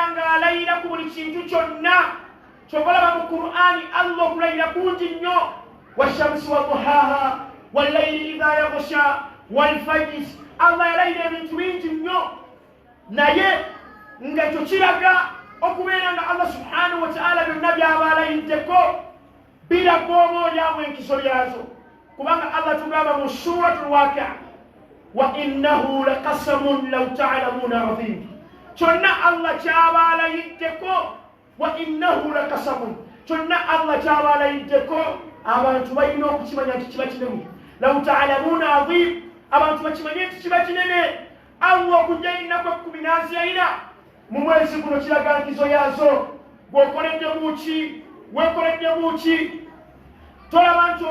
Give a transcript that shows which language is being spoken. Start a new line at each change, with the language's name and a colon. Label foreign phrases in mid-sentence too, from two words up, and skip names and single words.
Ganda: nga alayira ku buli kintu kyonna kyobalaba mu Qur'ani Allah okulayira kungi nnyo
Arabic: والشمس وضحاها والليل إذا يغشى والفجر
Ganda: Allah yalayira ebintu bingi nnyo naye nga ekyo kiraga okubeera nga Allah
Arabic: سبحانه وتعالى
Ganda: byonna byaba alayiddeko biraga oboolyamu enkizo lyazo kubanga Allah tugamba mu
Arabic: سورة الواقعة وإنه لقسم لو تعلمون عظيم
Ganda: kyonna Allah kyaba alayiddeko
Arabic: وإنه لقسم
Ganda: kyonna Allah kyaba alayiddeko abantu balina okukimanya nti kiba kinene
Arabic: لو تعلمون عظيم
Ganda: abantu bakimanye nti kiba kinene Allah okujja ennaku 10 n'aziyina mu mwezi guno kiraga nkizo yazo gwokoledde muki wekoledde muki tolaba nti